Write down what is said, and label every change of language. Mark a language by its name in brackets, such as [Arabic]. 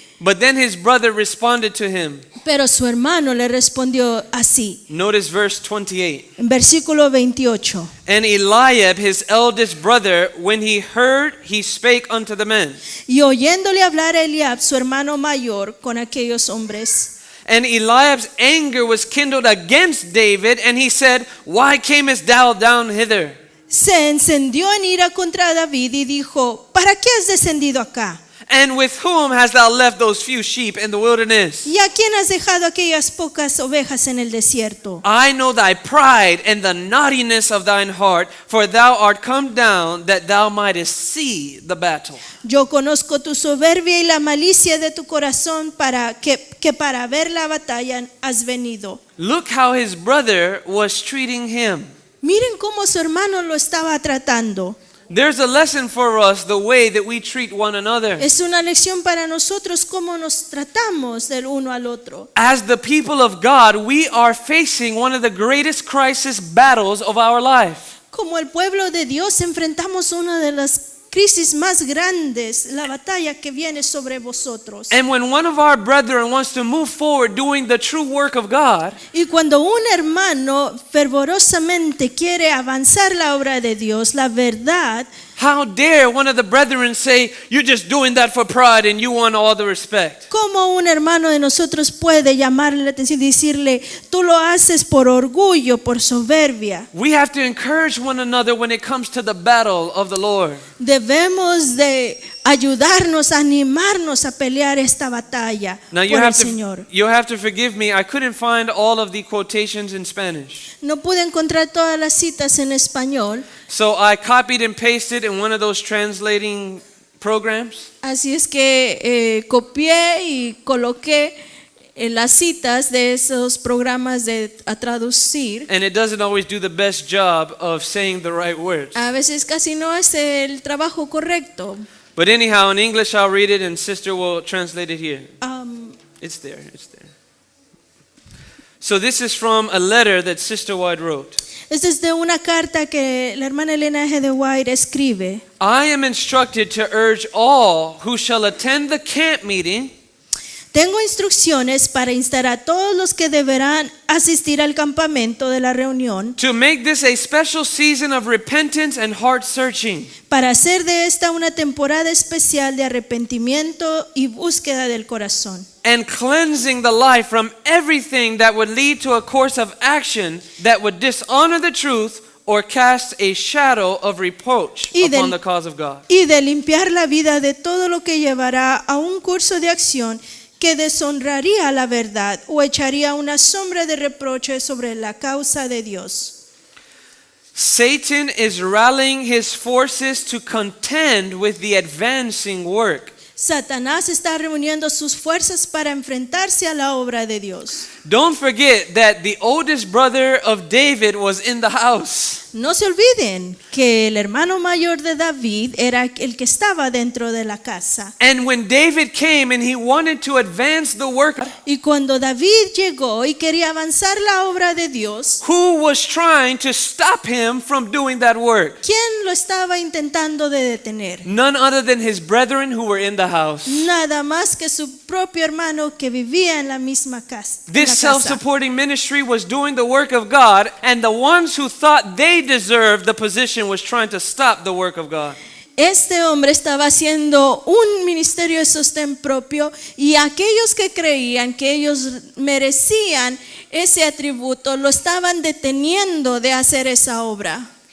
[English] But then his brother responded to him. [Spanish] Pero su hermano le respondió así. [English] Notice verse 28. [Spanish] En versículo 28. [English] And Eliab, his eldest brother, when he heard, he spake unto the men. [Spanish] Y oyéndole hablar a Eliab, su hermano mayor, con aquellos hombres. [English] And Eliab's anger was kindled against David, and he said, Why camest thou down hither? [Spanish] Se encendió en ira contra David y dijo, ¿para qué has descendido acá? [English] And with whom hast thou left those few sheep in the wilderness? [Spanish] ¿Y a quién has dejado aquellas pocas ovejas en el desierto? [English] I know thy pride and the naughtiness of thine heart, for thou art come down that thou mightest see the battle. [Spanish] Yo conozco tu soberbia y la malicia de tu corazón para ver la batalla has venido. [English] Look how his brother was treating him. [Spanish] Miren cómo su hermano lo estaba tratando. [English] There's a lesson for us the way that we treat one another. [Spanish] Es una lección para nosotros cómo nos tratamos del uno al otro. [English] As the people of God, we are facing one of the greatest crisis battles of our life. [Spanish] Como el pueblo de Dios enfrentamos una de las crisis más grandes, la batalla que viene sobre vosotros. [English] And when one of our brethren wants to move forward doing the true work of God, [Spanish] Y cuando un hermano fervorosamente quiere avanzar la obra de Dios, la verdad, [English] how dare one of the brethren say, you're just doing that for pride and you want all the respect? [Spanish] ¿cómo un hermano de nosotros puede llamarle la atención y decirle, tú lo haces por orgullo, por soberbia? [English] We have to encourage one another when it comes to the battle of the Lord. [Spanish] Debemos de ayudarnos, animarnos a pelear esta batalla [English] Now [Spanish] por el Señor. [English] you have to forgive me. I couldn't find all of the quotations in Spanish. [Spanish] No pude encontrar todas las citas en español, [English] So I copied and pasted in one of those translating programs. [Spanish] así es que copié y coloqué las citas de esos programas a traducir. [English] And it doesn't always do the best job of saying the right words. [Spanish] A veces casi no hace el trabajo correcto. [English] But anyhow, in English I'll read it and sister will translate it here. It's there. So this is from a letter that Sister White wrote. [Spanish] Esta es de una carta que la hermana Elena G. de White escribe. [English] I am instructed to urge all who shall attend the camp meeting [Spanish] Tengo instrucciones para instar a todos los que deberán asistir al campamento de la reunión [English] to make this a special season of repentance and heart searching. [Spanish] para hacer de esta una temporada especial de arrepentimiento y búsqueda del corazón. [English] And cleansing the life from everything that would lead to a course of action that would dishonor the truth or cast a shadow of reproach upon the cause of God. [Spanish] Y de limpiar la vida de todo lo que llevará a un curso de acción que deshonraría la verdad o echaría una sombra de reproche sobre la causa de Dios. [English] Satan is rallying his forces to contend with the advancing work. [Spanish] Satanás está reuniendo sus fuerzas para enfrentarse a la obra de Dios. [English] Don't forget that the oldest brother of David was in the house. [Spanish] No se olviden que el hermano mayor de David era el que estaba dentro de la casa. [English] And when David came and he wanted to advance the work, [Spanish] Y cuando David llegó y quería avanzar la obra de Dios, [English] who was trying to stop him from doing that work? [Spanish] ¿quién lo estaba intentando de detener? [English] None other than his brethren who were in the house. [Spanish] Nada más que su propio hermano que vivía en la misma casa. [English] This self-supporting ministry was doing the work of God, and the ones who thought they deserved the position was trying to stop the work of God. [Spanish] Este hombre estaba haciendo un ministerio de sostén propio y aquellos que creían que ellos merecían ese atributo lo estaban deteniendo de hacer esa obra.